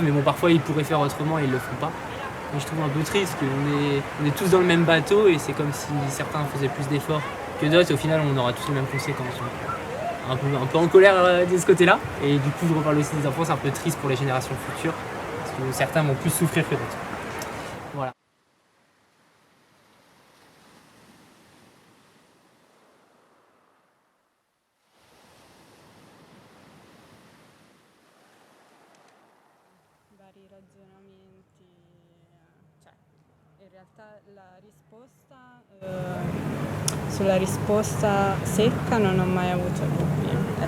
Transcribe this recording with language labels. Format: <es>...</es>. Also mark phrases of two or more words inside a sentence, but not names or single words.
<fr>Mais bon, parfois ils pourraient faire autrement et ils le font pas. Et je trouve un peu triste qu'on est tous dans le même bateau et c'est comme si certains faisaient plus d'efforts que d'autres et au final on aura tous les mêmes conséquences. Un peu en colère de ce côté-là. Et du coup je reparle aussi des enfants, c'est un peu triste pour les générations futures parce que certains vont plus souffrir que d'autres. Voilà.</fr> <it>vari ragionamenti, cioè in realtà sulla risposta secca non ho mai avuto dubbi.</it>